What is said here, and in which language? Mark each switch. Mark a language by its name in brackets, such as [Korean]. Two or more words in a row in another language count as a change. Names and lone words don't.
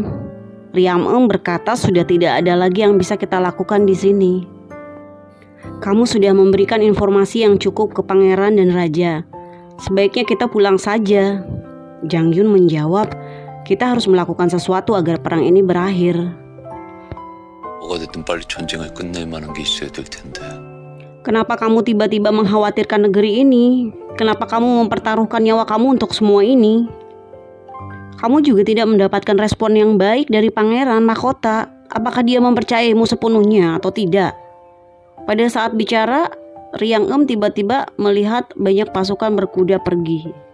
[Indonesian] Riang Em berkata sudah tidak ada lagi yang bisa kita lakukan di sini. Kamu sudah memberikan informasi yang cukup ke pangeran dan raja. Sebaiknya kita pulang saja. Jang Yun menjawab, kita harus melakukan sesuatu agar perang ini berakhir. [Korean] 뭐가 됐든 빨리 전쟁을 끝낼 만한 게 있어야 될 텐데. [Indonesian] Kenapa kamu tiba-tiba mengkhawatirkan negeri ini? Kenapa kamu mempertaruhkan nyawa kamu untuk semua ini? Kamu juga tidak mendapatkan respon yang baik dari pangeran mahkota. Apakah dia mempercayaimu sepenuhnya atau tidak? Pada saat bicara, Riang Em tiba-tiba melihat banyak pasukan berkuda pergi.